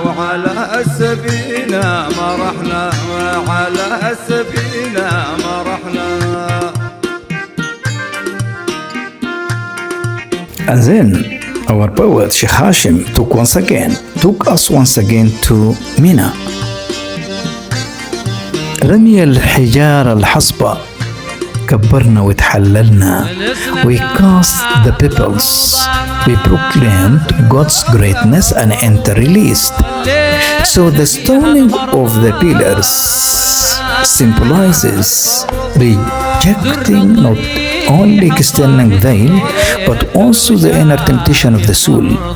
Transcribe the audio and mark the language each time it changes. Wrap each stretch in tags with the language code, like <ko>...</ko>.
<ar>وعلى السفينة مرحنا وعلى السفينة مرحنا.</ar> <en>And then our poet Sheikh Hashim took us once again to Mina.</en> <ar>رمي الحجار الحصبة كبرنا وتحللنا.</ar> <en>We cast the pebbles. We proclaimed God's greatness and enter-released. So the stoning of the pillars symbolizes rejecting not only external veil but also the inner temptation of the soul.</en>